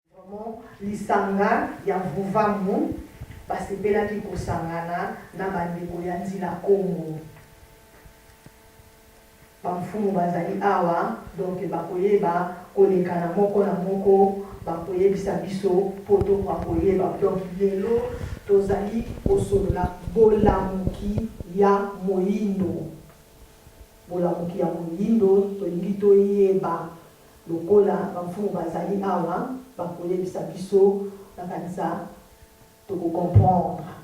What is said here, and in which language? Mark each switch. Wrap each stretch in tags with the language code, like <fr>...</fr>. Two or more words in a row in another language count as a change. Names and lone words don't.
<ln>lisanga ya vuvamu basepelaki kosangana na bandeko ya nzila Kongo. Bamfumu bazali awa donc bakoyeba kolekana moko na moko bakoyebisa biso poto bakoyeba donc lelo tozali kosolola bolamuki ya moyindo. Bolamuki ya moyindo tolingi toyeba lokola bamfumu bazali awa bakoyebisa biso na kanisa toko comprendre.</ln>